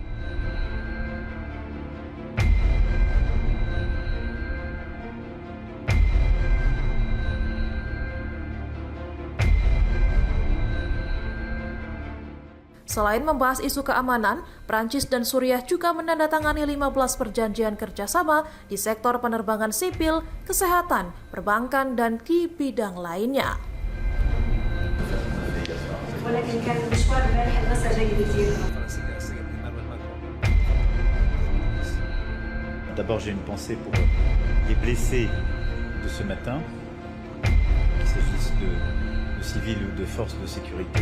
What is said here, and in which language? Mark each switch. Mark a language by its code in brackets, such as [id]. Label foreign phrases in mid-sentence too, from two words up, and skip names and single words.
[id] Selain membahas isu keamanan, Prancis dan Suriah juga menandatangani 15 perjanjian kerjasama di sektor penerbangan sipil, kesehatan, perbankan, dan di bidang lainnya. [fr] D'abord, j'ai une pensée pour les blessés de ce matin, qu'il s'agisse de civils ou de forces de sécurité.